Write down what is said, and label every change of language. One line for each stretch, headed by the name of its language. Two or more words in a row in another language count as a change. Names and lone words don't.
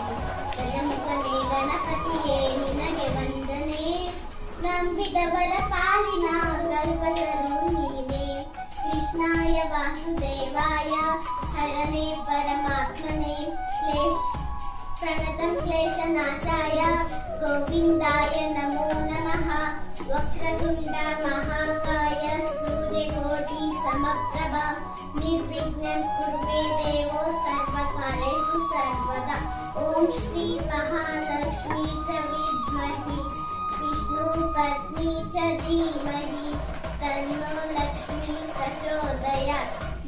Kannada: ಗಜಮುಖನೇ ಗಣಪತಿಯೇ ನಿನಗೆ ವಂದನೆ. ನಂಬಿದವರ ಪಾಲಿನ ಕಲ್ಪತರು ನೀನೇ.
Sanskrit: ಕೃಷ್ಣಾಯ ವಾಸುದೇವಾಯ ಹರನೇ ಪರಮಾತ್ಮನೇ ಪ್ರಣತಂ ಕ್ಲೇಶನಾಶಾಯ ಗೋವಿಂದಾಯ ನಮೋ ನಮಃ. ವಕ್ರತುಂಡ ಮಹಾಕಾಯ ಸೂರ್ಯಕೋಟಿ ಸಮಪ್ರಭಾ ನಿರ್ವಿಘ್ನಂ ಕುರು ಮೇ ದೇವೋ ಸರ್ವಕಾರ್ಯೇಷು ಸರ್ವದಾ. ಓಂ ಶ್ರೀ ಮಹಾಲಕ್ಷ್ಮೀ ಚ ವಿದ್ಮಹಿ ವಿಷ್ಣು ಪತ್ನಿ ಚ ಧೀಮಹಿ ತನ್ನೋ ಲಕ್ಷ್ಮೀ ಪ್ರಚೋದಯಾತ್.